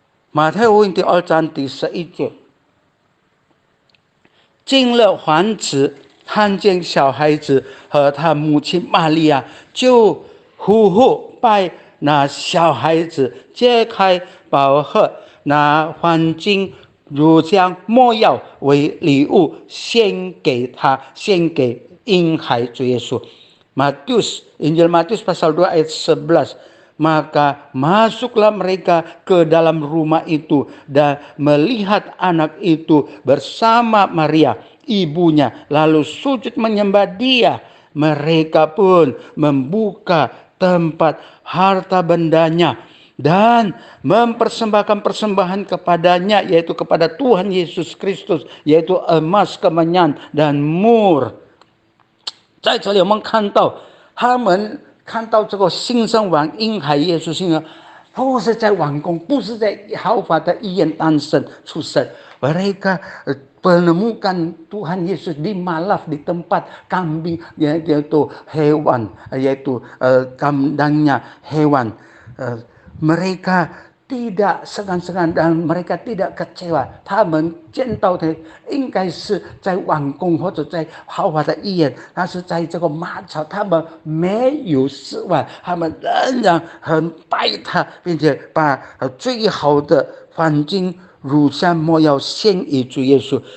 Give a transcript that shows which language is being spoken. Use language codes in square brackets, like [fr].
[zh] 马太福音第2章第11节，进了房子，看见小孩子和他母亲玛利亚，就呼呼拜那小孩子，揭开宝盒，拿黄金、乳香、没药为礼物献给他，献给婴孩主耶稣。 [id] Injil Matius pasal 2 ayat 11. Maka masuklah mereka ke dalam rumah itu dan melihat anak itu bersama Maria, ibunya, lalu sujud menyembah dia. Mereka pun membuka tempat harta bendanya dan mempersembahkan persembahan kepadanya, yaitu kepada Tuhan Yesus Kristus, yaitu emas, kemenyan dan mur. [zh] 在这里我们看到他们看到这个新生王婴孩耶稣新生，不是在王宫，不是在豪华的医院诞生出生。 [id] Mereka menemukan Tuhan Yesus di malaf, di tempat kambing, yaitu hewan, yaitu kandangnya hewan. Mereka tidak segan-segan dan mereka tidak kecewa， [zh] 他们见到的应该是在王宫或者在豪华的医院，但是在这个马槽，他们没有失望，他们仍然很拜他，并且把最好的黄金、乳香、没药献给主耶稣。